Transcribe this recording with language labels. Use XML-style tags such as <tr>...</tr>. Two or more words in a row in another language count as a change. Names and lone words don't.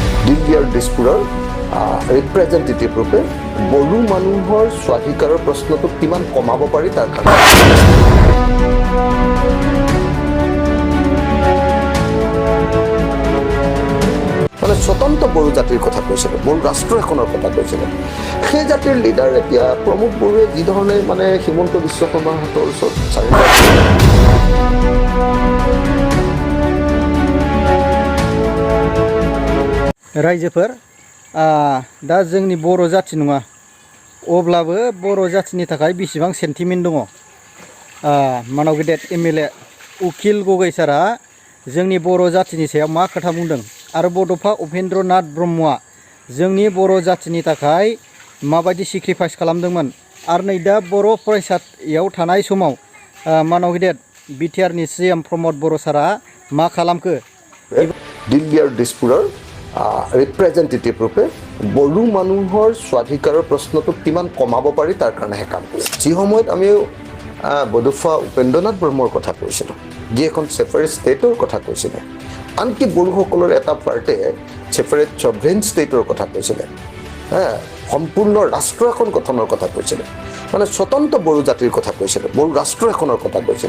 <as>দিল্লীৰ দিছপুৰৰ ৰিপ্ৰেজেণ্টেটিভ ৰূপে বড়ো মানুহৰ স্বাধিকাৰৰ প্ৰশ্নটো কিমান কমাব পাৰি তাৰ কাৰণে মানে স্বতন্ত্ৰ বড়ো জাতিৰ কথা কৈছিলে, বড়ো ৰাষ্ট্ৰ এখনৰ কথা কৈছিলে। সেই জাতিৰ লিডাৰ এতিয়া প্ৰমোদ বড়োৱে যি ধৰণে মানে হিমন্ত বিশ্ব শৰ্মাৰ হাতৰ ওচৰত চাৰেণ্ডাৰ</as> <brx>रायजोफोर दा जोंनि बर' जाथि नङा अब्लाबो बर' जाथिनि थाखाय बेसेबां सेन्टिमेन्ट दङ मानाव गेदेर MLA उकिल गगৈ सारा जोंनि बर' जाथिनि सायाव मा खोथा बुंदों आरो बड'फा उपेन्द्रनाथ ब्रह्मआ जोंनि बर' जाथिनि थाखाय माबायदि सेक्रिफाइस खालामदोंमोन आरो नै दा बर' फरायसालियाव थानाय समाव मानाव गेदेर BTR नि CM प्रमोद बर' सारा मा खालामखो</brx> <as>दिल्ली আৰু দিছপুৰৰ ৰিপ্ৰেজেণ্টেটিভ ৰূপে বড়ো মানুহৰ স্বাধিকাৰৰ প্ৰশ্নটো কিমান কমাব পাৰি তাৰ কাৰণেহে কাম কৰিছে। যি সময়ত আমি বডফা উপেন্দ্ৰনাথ ব্ৰহ্মৰ কথা কৈছিলোঁ, যি এখন</as> <en>separate stateৰ</en> <as>কথা কৈছিলে, আনকি বড়োসকলৰ এটা পাৰ্টে</as> <en>separate sovereign stateৰ</en> <as>কথা কৈছিলে, সম্পূৰ্ণ ৰাষ্ট্ৰ এখন গঠনৰ কথা কৈছিলে, মানে স্বতন্ত্ৰ বড়ো জাতিৰ কথা কৈছিলে, বড়ো ৰাষ্ট্ৰ এখনৰ কথা কৈছিলে।</as>